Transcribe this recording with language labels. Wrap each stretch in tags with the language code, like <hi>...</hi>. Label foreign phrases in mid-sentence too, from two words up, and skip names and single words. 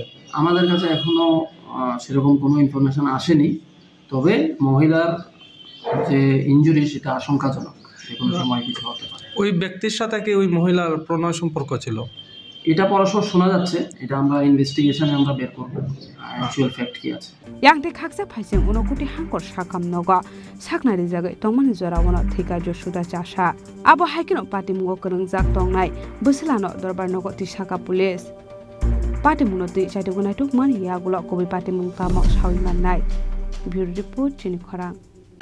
<bn>আমাদের কাছে এখনো সেরকম কোনো ইনফরমেশন আসেনি, তবে মহিলার যে ইনজুরি সেটা আশঙ্কাজনক, যে কোনো সময় কিছু হতে পারে। ওই ব্যক্তির সাথে কি ওই মহিলার প্রণয় সম্পর্ক ছিল? এটা পরস্পর শোনা যাচ্ছে, এটা আমরা ইনভেস্টিগেশনে আমরা বের করব</bn> <en>actual fact</en> <bn>কি আছে।</bn> <trp>Yangte khaksa phaising unokuti hangkor sakam nogo saknari jagai tongmani jorawono thika josuda chasha abo haikino patimungo krengjak tongnai buslano dorbar nogo tisaka police patimuno ti chaitogunai tukmani yagulo kobi patimung tamo sawi mannai</trp> <en>bureau report</en> <trp>chini khorang।</trp>